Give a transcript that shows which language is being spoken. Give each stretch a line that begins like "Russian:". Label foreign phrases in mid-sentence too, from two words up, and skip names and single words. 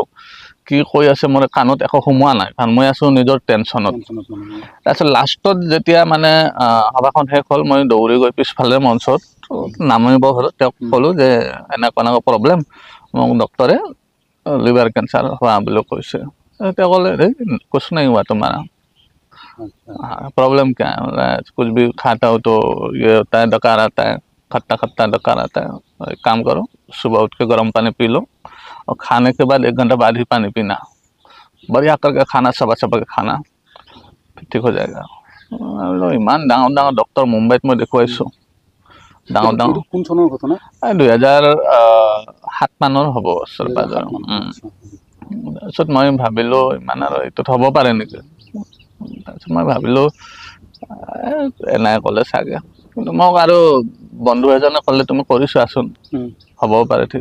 Assamese: কি কৈ আছে মোৰ কাণত একো সোমোৱা নাই, কাৰণ মই আছোঁ নিজৰ টেনশ্যনত। তাৰপিছত লাষ্টত যেতিয়া মানে সভাখন শেষ হ'ল, মই দৌৰি গৈ পিছফালে মঞ্চত নামিব হ'লোঁ। তেওঁক ক'লোঁ যে এনেকুৱা প্ৰব্লেম, মোক ডক্টৰে
English: liver cancer
Assamese: হোৱা বুলি কৈছে। তেওঁ ক'লে
Hindi: কুছ नहीं हुआ तुम्हारा, प्रॉब्लम क्या है? कुछ भी खाता हो तो ये होता है, डकार आता है, खट्टा खट्टा डकार आता है। एक काम करो, सुबह उठ के गर्म पानी पी लो और खाने के बाद 1 घंटा बाद ही पानी पीना। बढ़िया करके खाना, चबा चबा के खाना, ठीक हो जाएगा।
Assamese: ইমান ডাঙৰ ডাঙৰ ডক্টৰ মুম্বাইত মই দেখুৱাইছোঁ, ডাঙৰ ডাঙৰ। কোন চনৰ ঘটনা? 2007 মানৰ হ'ব ওচৰে পাজৰে। তাৰপিছত মই ভাবিলোঁ ইমান আৰু এইটোত হ'ব পাৰে নেকি। তাৰপিছত মই ভাবিলোঁ এনাই ক'লে চাগে, কিন্তু মোক আৰু বন্ধু এজনে ক'লে তুমি কৰি চোৱাচোন, হ'বও পাৰে ঠিক।